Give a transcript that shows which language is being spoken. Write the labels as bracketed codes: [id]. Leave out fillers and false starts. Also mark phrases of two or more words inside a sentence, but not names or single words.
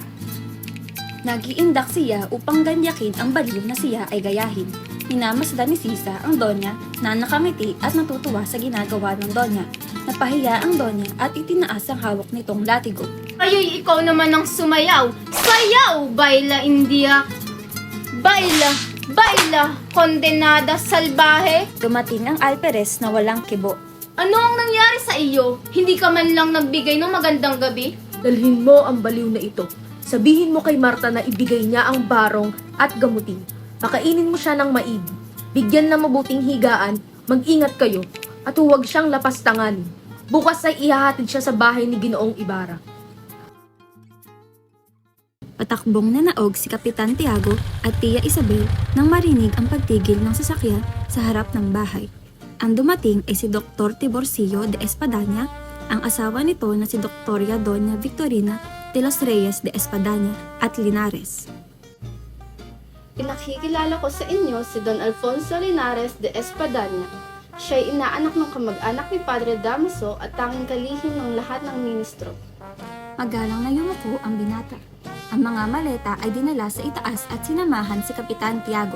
[tl] Nagiindak siya upang ganyakin ang baliw na siya ay gayahin. Minamasdan ni Sisa ang Doña na nakangiti at natutuwa sa ginagawa ng Doña. Napahiya ang Doña at itinaas ang hawak nitong latigo. Ayoy, ikaw naman ang sumayaw! Sayaw! [es] Baila, India! Baila! Baila! [tl] Kondenada salbahe! Dumating ang Alperes na walang kibo. Ano ang nangyari sa iyo? Hindi ka man lang nagbigay ng magandang gabi? Dalhin mo ang baliw na ito. Sabihin mo kay Marta na ibigay niya ang barong at gamutin. Pakainin mo siya ng maigi. Bigyan ng mabuting higaan, mag-ingat kayo, at huwag siyang lapastangan. Bukas ay ihahatid siya sa bahay ni Ginoong Ibarra. Patakbong na naog si Kapitan Tiago at Tia Isabel nang marinig ang pagtigil ng sasakyan sa harap ng bahay. Ang dumating ay si Dr. Tiborcio de Espadaña, ang asawa nito na si Doktorya Doña Victorina de los Reyes de Espadaña at Linares. Pinakikilala ko sa inyo si Don Alfonso Linares de Espadaña. Siya ay inaanak ng kamag-anak ni Padre Damaso at tanging kalihim ng lahat ng ministro. Magalang na yumuko ang binata. Ang mga maleta ay dinala sa itaas at sinamahan si Kapitan Tiago.